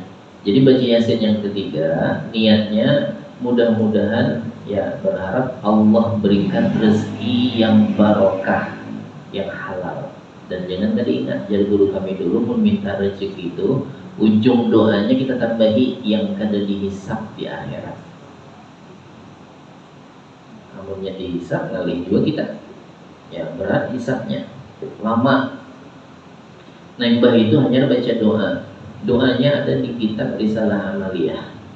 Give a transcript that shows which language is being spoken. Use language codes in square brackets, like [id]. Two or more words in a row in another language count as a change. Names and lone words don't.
[id] Jadi baca Yasin yang ketiga niatnya mudah-mudahan ya berharap Allah berikan rezeki yang barokah, yang halal. Dan jangan tadi ingat, jadi guru kami dulu pun minta rezeki itu ujung doanya kita tambahi yang [bjn] kada dihisap [id] di akhirat. [bjn] Namunnya dihisap ngalih juga kita. [id] Ya berat hisapnya, lama. [bjn] Nah imbah itu hanya baca doa. Doanya ada di kitab Risalah Amaliyah.